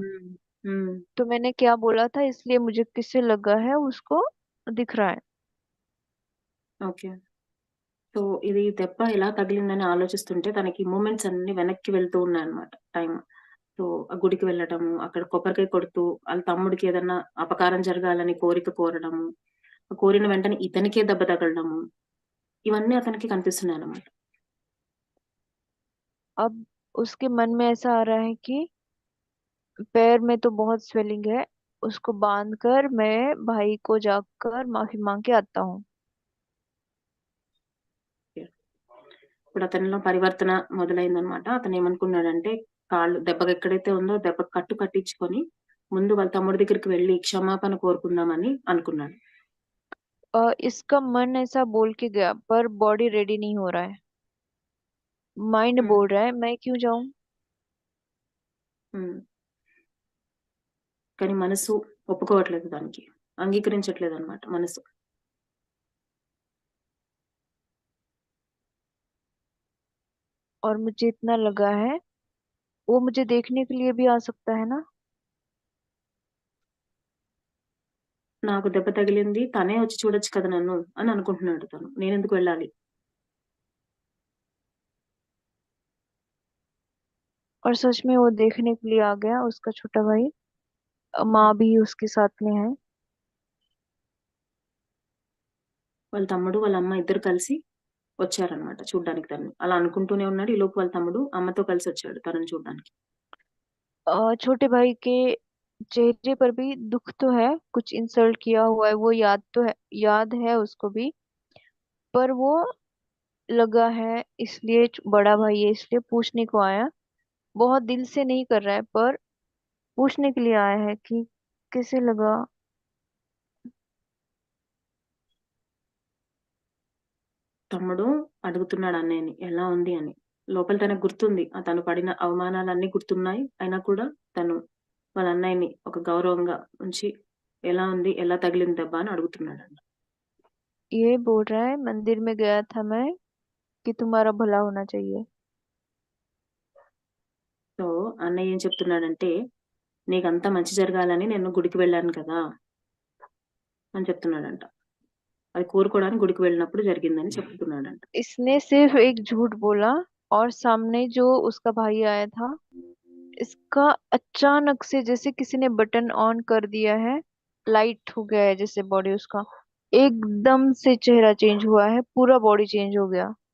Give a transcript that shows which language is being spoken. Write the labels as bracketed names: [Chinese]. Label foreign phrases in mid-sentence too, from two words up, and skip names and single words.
[Hindi] హ్మ్. హ్మ్. तो मैंने क्या बोला था, इसलिए मुझे किससे लगा है उसको दिख रहा है। [Telugu] ఓకే. సో, ఇది దెబ్బ ఎలా తగిలిందని ఆలోచిస్తుంటే తనకి మూమెంట్స్ అన్నీ వెనక్కి వెళ్తూ ఉన్నాయన్నమాట టైమ్. సో, ఆ గుడికి వెళ్ళటము, అక్కడ కొబ్బరికాయ కొడుతూ ఆళ్ళ తమ్ముడికి ఏదన్నా అపకారం జరగాలని కోరిక కోరడము, కోరిన వెంటనే ఇతనికే దెబ్బ తగలడము, ఇవన్నీ అతనికి కనిపిస్తున్నాయన్నమాట. [Hindi] अब उसके मन में ऐसा आ रहा है कि पैर में तो बहुत स्वेलिंग है, उसको बांध कर मैं भाई को जाकर माफी मांग के आता हूँ। [Telugu] ఇప్పుడు అతనిలో పరివర్తన మొదలైందన్నమాట. అతనేమనుకున్నాడంటే కాళ్ళు దెబ్బకి ఎక్కడైతే ఉందో దెబ్బకి కట్టు కట్టించుకొని ముందు వాళ్ళ తమ్ముడి దగ్గరికి వెళ్ళి క్షమాపణ కోరుకుందామని అనుకున్నాడు. [Hindi] इसका मन ऐसा बोल के गया पर [English] body ready [Hindi] नहीं हो रहा है। माइंड ఉమ్, बोल रहा है मैं क्यों जाऊं। ఉమ్. [Telugu] కానీ మనసు ఒప్పుకోవట్లేదు, దానికి అంగీకరించట్లేదు అనమాట మనసు. [Hindi] और मुझे इतना लगा है वो मुझे देखने के लिए भी आ सकता है ना। [Telugu] నాకు దెబ్బ తగిలింది, తనే వచ్చి చూడొచ్చు కదా నన్ను అని అనుకుంటున్నాడు తను. నేనెందుకు వెళ్ళాలి? [Hindi] और सच में वो देखने के लिए आ गया उसका छोटा भाई। ఉమ్. माँ भी उसके साथ में है। [Telugu] వాళ్ళ తమ్ముడు వాళ్ళ అమ్మ ఇద్దరు కలిసి వచ్చారనమాట చూడ్డానికి తనని. అలా అనుకుంటూనే ఉన్నాడు. ఈలోపు వాళ్ళ తమ్ముడు అమ్మతో కలిసి వచ్చాడు తనని చూడ్డానికి. [Hindi] छोटे भाई के चेहरे पर भी दुख तो है कुछ इंसल्ट किया हुआ है वो याद तो है याद है उसको भी। पर वो लगा है इसलिए बड़ा भाई है इसलिए पूछने को आया। बहुत दिल से नहीं कर रहा है पर पूछने के लिए आया है कि कैसे लगा। [Telugu] తమ్ముడు అడుగుతున్నాడు అన్నయ్యని ఎలా ఉంది అని. లోపల తనకు గుర్తుంది. తను పడిన అవమానాలన్నీ గుర్తున్నాయి. అయినా కూడా తను వాళ్ళ అన్నయ్యని ఒక గౌరవంగా ఉంచి ఎలా ఉంది? ఎలా తగిలింది దెబ్బ అని అడుగుతున్నాడంట. [Hindi] ये बोल रहा है मंदिर में गया था मैं कि तुम्हारा भला होना चाहिए। [Telugu] సో, అన్నయ్య ఏం చెప్తున్నాడంటే, "నీకంతా మంచి జరగాలని నేను గుడికి వెళ్ళాను కదా!" అని చెప్తున్నాడంట. అది కోరుకోవడానికి గుడికి వెళ్ళినప్పుడు జరిగిందని చెప్తున్నాడంట. [Hindi] इसने सिर्फ एक झूठ बोला और सामने जो उसका भाई आया था इसका अचानक से जैसे किसी ने [English] button on [Hindi] कर दिया है। लाइट हो गया है जैसे बॉडी उसका एकदम से चेहरा चेंज हुआ है पूरा [English] body change [Hindi] हो गया।